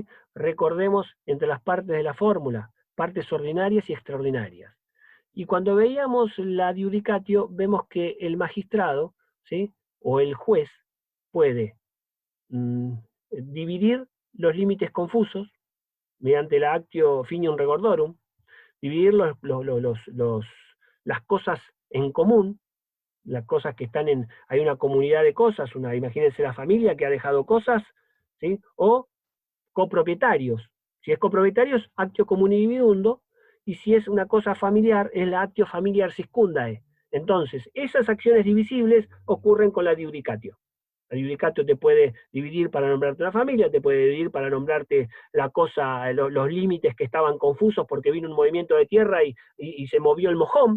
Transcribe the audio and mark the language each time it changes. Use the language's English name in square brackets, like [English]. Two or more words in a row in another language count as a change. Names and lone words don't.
[Spanish] Recordemos entre las partes de la fórmula, partes ordinarias y extraordinarias. Y cuando veíamos la adjudicatio, vemos que el magistrado, ¿sí? O el juez puede dividir los límites confusos mediante la [Latin] actio finium regordorum, [Spanish] dividir las cosas en común, las cosas que están hay una comunidad de cosas, imagínense la familia que ha dejado cosas, ¿sí? O copropietarios. Si es copropietarios, [Latin] actio comuni dividundo, [Spanish] y si es una cosa familiar, es la [Latin] actio familiar siscundae. [Spanish] Entonces, esas acciones divisibles ocurren con la adjudicatio. La adjudicatio te puede dividir para nombrarte una familia, te puede dividir para nombrarte la cosa, los límites que estaban confusos porque vino un movimiento de tierra y se movió el mojón.